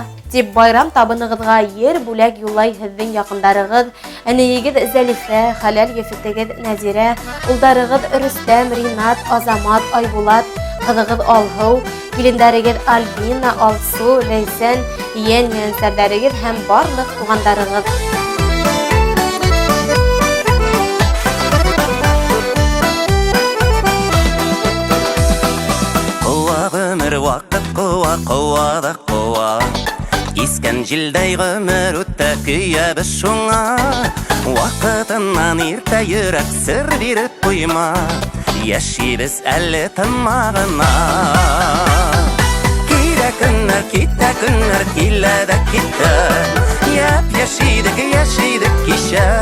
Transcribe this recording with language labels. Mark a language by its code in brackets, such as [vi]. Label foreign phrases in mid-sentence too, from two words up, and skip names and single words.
[ba] Тип байрам табынығыҙға ер бүләк юлай һеҙҙең яҡындарығыҙ, әнейегеҙ Зәлифә, хәләл ефетегеҙ Нәзирә, улдарығыҙ Рөстәм, Ринат, Азамат, Айбулат, ҡыҙығыҙ Алһыу, килендәрегеҙ Альбина, Алсу, Ләйсән, йән-йәнсәрҙәрегеҙ һәм барлыҡ туғандарығыҙ. Ҡыуа ғүмер ваҡыт, ҡыуа, ҡыуа да ҡыуа. [tt] Искән жилдәй ғүмер үтә көйәбез шуңа. [ba] Ваҡытынан иртә йөрәк сер биреп ҡуйма. [tt] Йәшибез әле тынмағына. Килә көннәр, китә көннәр, килә дә китә. Йәшидек, йәшидек кичә.